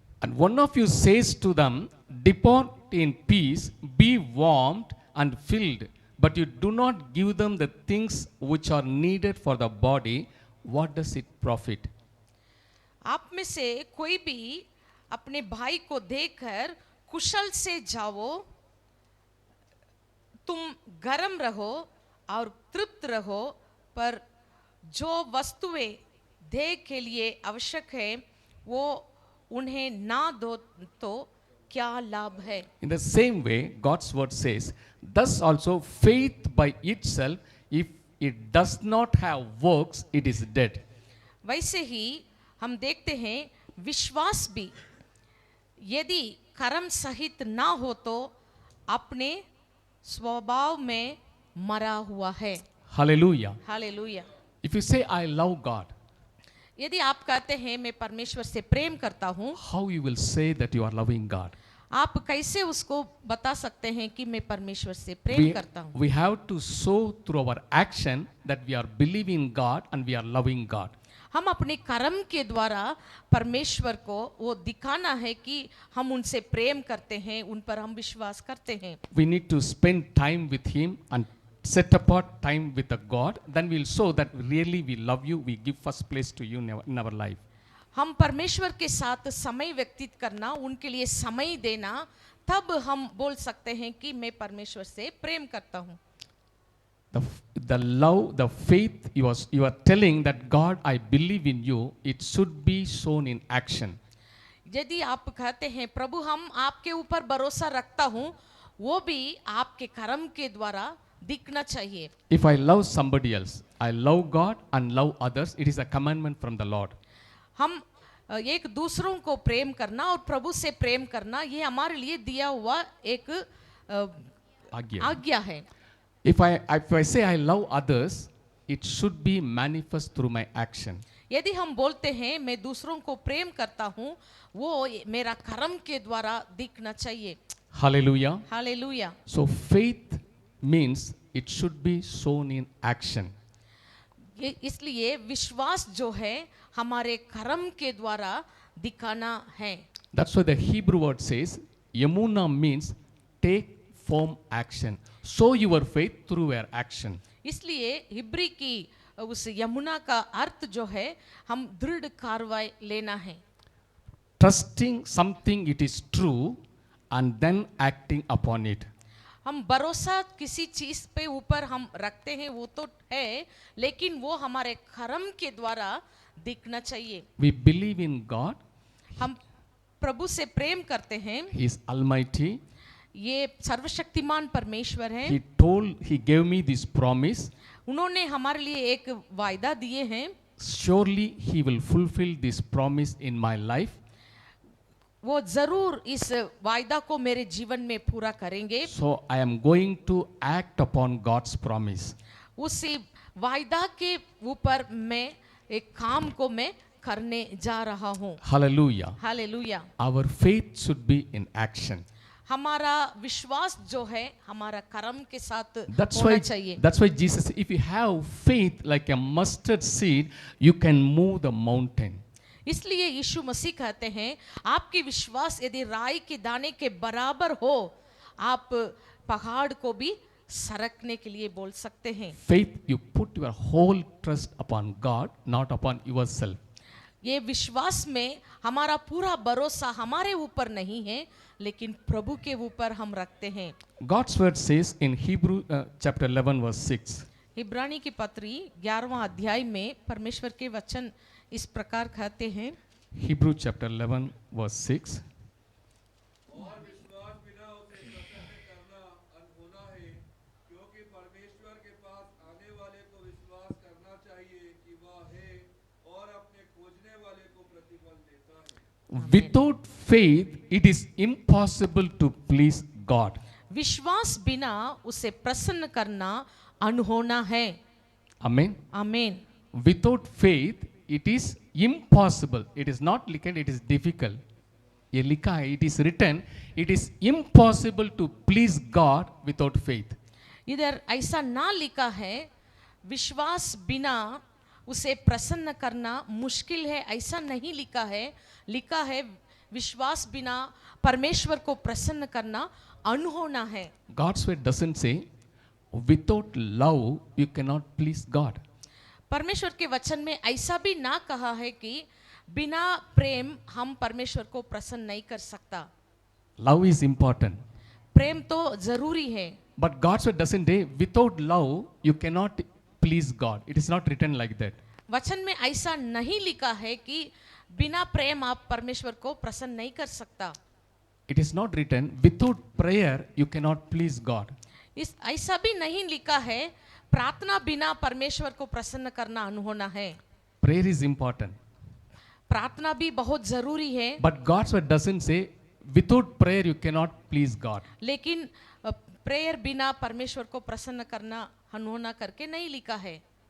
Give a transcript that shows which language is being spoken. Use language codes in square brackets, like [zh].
[en] And one of you says to them, depart in peace, be warmed and filled, but you do not give them the things which are needed for the body. What does it profit? [hi] आप में से कोई भी अपने भाई को देखकर कुशल से जाओ, तुम गर्म रहो और तृप्त रहो, पर जो वस्तुएं देह के लिए आवश्यक है वो उन्हें ना दो तो क्या लाभ है। [en] In the same way, God's word says, thus also faith by itself, if it does not have works, it is dead. [hi] वैसे ही हम देखते हैं विश्वास भी यदि कर्म सहित ना हो तो अपने स्वभाव में मरा हुआ है। [en] Hallelujah. [hi] Hallelujah. [en] If you say, I love God, [hi] यदि आप कहते हैं मैं परमेश्वर से प्रेम करता हूँ, [en] how you will say that you are loving God? [hi] आप कैसे उसको बता सकते हैं कि मैं परमेश्वर से प्रेम करता हूँ। [en] We have to show through our action that we are believing God and we are loving God. [hi] हम अपने कर्म के द्वारा परमेश्वर को वो दिखाना है कि हम उनसे प्रेम करते हैं, उन पर हम विश्वास करते हैं। [en] We need to spend time with Him and set apart time with the God. Then we'll show that really we love you. We give first place to you in our life. [hi] हम परमेश्वर के साथ समय व्यतीत करना, उनके लिए समय देना, तब हम बोल सकते हैं कि मैं परमेश्वर से प्रेम करता हूँ। [en] The love, the faith you are telling that God, I believe in you, it should be shown in action. [hi] यदि आप कहते हैं प्रभु हम आपके ऊपर भरोसा रखता हूँ, वो भी आपके कर्म के द्वारा दिखना चाहिए। [en] If I love somebody else, I love God and love others, it is a commandment from the Lord. [hi] हम एक दूसरों को प्रेम करना और प्रभु से प्रेम करना, ये हमारे लिए दिया हुआ एक आज्ञा है। [en] If I say I love others, it should be manifest through my action. [hi] यदि हम बोलते हैं मैं दूसरों को प्रेम करता हूँ, वो मेरा कर्म के द्वारा दिखना चाहिए। [en] Hallelujah. [hi] Hallelujah. [en] So faith means it should be shown in action. [hi] ये इसलिए विश्वास जो है हमारे कर्म के द्वारा दिखाना है। [en] That's why the Hebrew word says, Yamuna means take firm action. Show your faith through your action. [hi] इसलिए हिब्री की उस यमुना का अर्थ जो है हम दृढ़ कार्रवाई लेना है। [en] Trusting something it is true and then acting upon it. [hi] हम भरोसा किसी चीज पे ऊपर हम रखते हैं वो तो है, लेकिन वो हमारे कर्म के द्वारा दिखना चाहिए। [en] We believe in God. [hi] हम प्रभु से प्रेम करते हैं, [en] He is almighty. [hi] ये सर्वशक्तिमान परमेश्वर है। [en] He gave me this promise. [hi] उन्होंने हमारे लिए एक वायदा दिए हैं, [en] Surely He will fulfill this promise in my life. [hi] वो जरूर इस वायदा को मेरे जीवन में पूरा करेंगे। [en] So I am going to act upon God's promise. [hi] उसी वायदा के ऊपर मैं एक काम को मैं करने जा रहा हूँ। [en] Hallelujah. [hi] Hallelujah. [en] Our faith should be in action. [hi] हमारा विश्वास जो है हमारा कर्म के साथ [en] That's [hi] होना चाहिए। [en] why Jesus said, if you have faith like a mustard seed, you can move the mountain. [hi] इसलिए यीशु मसीह कहते हैं आपकी विश्वास यदि राई के दाने के बराबर हो, आप पहाड़ को भी सरकने के लिए बोल सकते हैं। [en] Faith, you put your whole trust upon God, not upon yourself. [hi] ये विश्वास में हमारा पूरा भरोसा हमारे ऊपर नहीं है, लेकिन प्रभु के ऊपर हम रखते हैं। [en] God's word says in Hebrew chapter 11 verse 6. [hi] इब्रानी की पत्री 11वां अध्याय में परमेश्वर के वचन इस प्रकार कहते हैं। [en] Hebrew chapter 11 verse 6. [hi] और विश्वास बिना उसे प्रसन्न करना अनहोना है, क्योंकि परमेश्वर के पास आने वाले को विश्वास करना चाहिए कि वह है और अपने खोजने वाले को प्रतिफल देता है। [en] Without faith, it is impossible to please God. [hi] विश्वास बिना उसे प्रसन्न करना अनहोना है। [en] Amen. [hi] आमीन। [en] Without faith, it is impossible. It is not written, it is difficult. [hi] ये लिखा है, [en] it is written, it is impossible to please God without faith. [hi] इधर ऐसा ना लिखा है विश्वास बिना उसे प्रसन्न करना मुश्किल है, ऐसा नहीं लिखा है। लिखा है विश्वास बिना परमेश्वर को प्रसन्न करना अनहोना है। [en] God's word doesn't say, without love, you cannot please God. [hi] परमेश्वर के वचन में ऐसा भी ना कहा है कि बिना प्रेम हम परमेश्वर को प्रसन्न नहीं कर सकता। [en] Love is important. [hi] प्रेम तो जरूरी है, [en] But God's word doesn't say, without love, you cannot please God. It is not written like that. [hi] वचन में ऐसा नहीं लिखा है कि बिना प्रेम आप परमेश्वर को प्रसन्न नहीं कर सकता। [en] It is not written, without prayer you cannot please God. [hi] इस ऐसा भी नहीं लिखा है प्रार्थना बिना परमेश्वर को प्रसन्न करना अनहोना है। [en] Prayer is important. [hi] प्रार्थना भी बहुत जरूरी है, [en] But God's word doesn't say, without prayer you cannot please God. [hi] लेकिन प्रेयर बिना परमेश्वर को प्रसन्न करना अनहोना करके नहीं लिखा है।